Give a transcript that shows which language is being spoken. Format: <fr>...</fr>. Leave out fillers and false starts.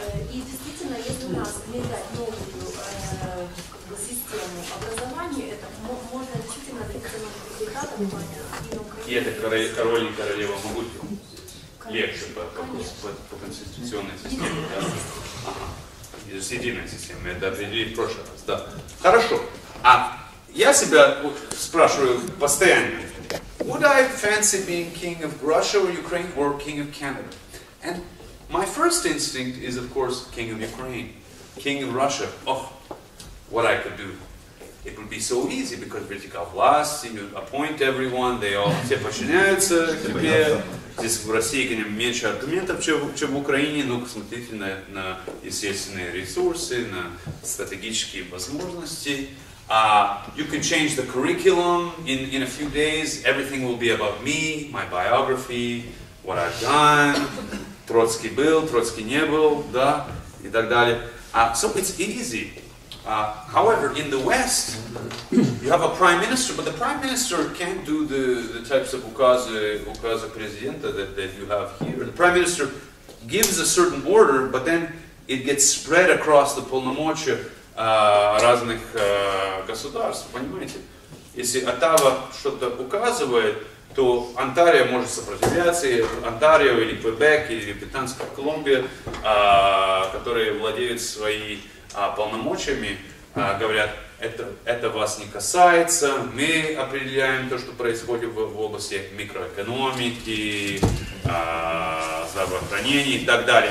<ru>И действительно, если у нас внедрять новую систему образования, это можно действительно добиться новых результатов в плане. И это король и королева могут легче по конституционной системе. Да? Ага. С единой системой. Это определили в прошлый раз. Да. Хорошо. А я себя спрашиваю постоянно.</ru> <en>Would I fancy being king of Russia or Ukraine or king of Canada? And my first instinct is, of course, king of Ukraine. King of Russia. Oh, what I could do. It would be so easy, because</en> <ru>вертикал власти,</ru> <en>you appoint everyone, they all,</en> <ru>все подчиняются тебе. Здесь в России, конечно, меньше аргументов, чем в Украине, но посмотрите на естественные ресурсы, на стратегические возможности.</ru> <en>You can change the curriculum in a few days. Everything will be about me, my biography, what I've done.</en> <ru>Троцкий был, Троцкий не был, да, и так далее.</ru> <en>So it's easy. However, in the West, you have a prime minister, but the prime minister can't do the types of</en> <ru>указы президента</ru> <en>that you have here. The prime minister gives a certain order, but then it gets spread across the</en> <ru>полномочия разных государств, понимаете? Если Оттава что-то указывает, то Онтарио может сопротивляться, и Онтарио или Квебек или Британская Колумбия, которые владеют своими полномочиями, говорят, это вас не касается, мы определяем то, что происходит в области микроэкономики, здравоохранения и так далее.</ru>